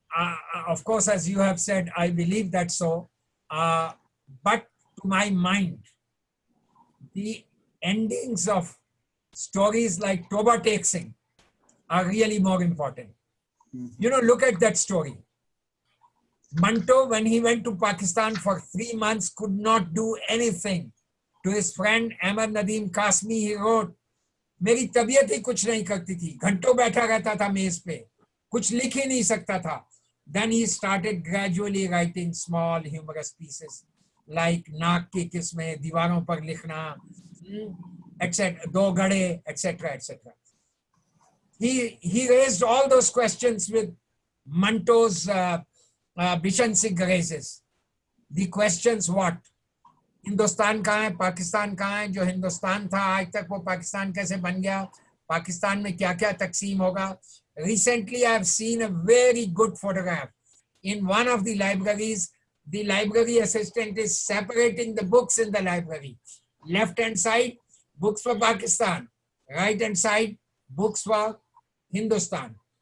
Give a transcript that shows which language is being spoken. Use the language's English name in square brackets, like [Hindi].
[English] Well, of course, as you have said, I believe that so. But to my mind, the endings of stories like Toba Tek Singh are really more important. You know, look at that story. Manto, when he went to Pakistan for 3 months, could not do anything. To his friend Ahmad Nadeem Kasmi, he wrote, [Hindi] मेरी तबीयत ही कुछ नहीं करती थी, घंटों बैठा रहता था मेज पे, कुछ लिख ही नहीं सकता था. [English] Then he started gradually writing small humorous pieces like नाक की किस्में, दीवारों पर लिखना, etc., दो गड़े, etc., etc. He raised all those questions with Manto's Bishan Singh raises. The questions what? [Hindi] Hindustan कहाँ है, पाकिस्तान कहाँ है, जो हिंदुस्तान था आज तक वो पाकिस्तान कैसे बन गया, पाकिस्तान में क्या क्या तकसीम होगा. [English] Recently I have seen a very good photograph. In one of the libraries, the library assistant is separating the books in the library. Left hand side, books for Pakistan. Right hand side, books for Hindustan.